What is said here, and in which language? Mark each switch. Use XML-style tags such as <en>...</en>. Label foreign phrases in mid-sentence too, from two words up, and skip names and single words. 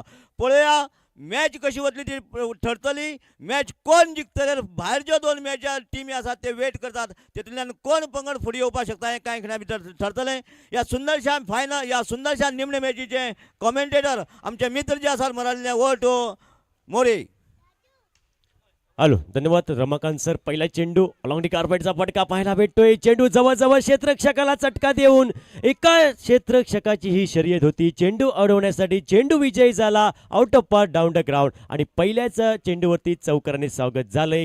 <kok>पळोवया मॅच कशी वतली ती ठरतली. मॅच कोण जिखतले भायरच्यो 2 मॅचा टिमी आसात ते वेट करतात तेतूंतल्यान कोण पंगड फुडें येवपाक शकता हें कांय खिणा भितर ठरतलें. ह्या सुंदरशा फायनल ह्या सुंदरशा निमणे मॅचीचे कॉमेंटेटर आमचे मित्र जे आसात मराठीतले वोटो मोरे.</kok> <mr>हॅलो धन्यवाद रमाकांत सर. पहिला चेंडू</mr> <en>along the</en> <mr>कार्पेटचा फटका पाहायला भेटतोय. चेंडू जवळजवळ क्षेत्ररक्षकाला चटका देऊन एका क्षेत्ररक्षकाची ही शर्यत होती. चेंडू अडवण्यासाठी चेंडू विजयी झाला.</mr> <en>out of par down the ground</en> <mr>आणि पहिल्याच चेंडूवरती चौकाराने स्वागत झालंय.</mr>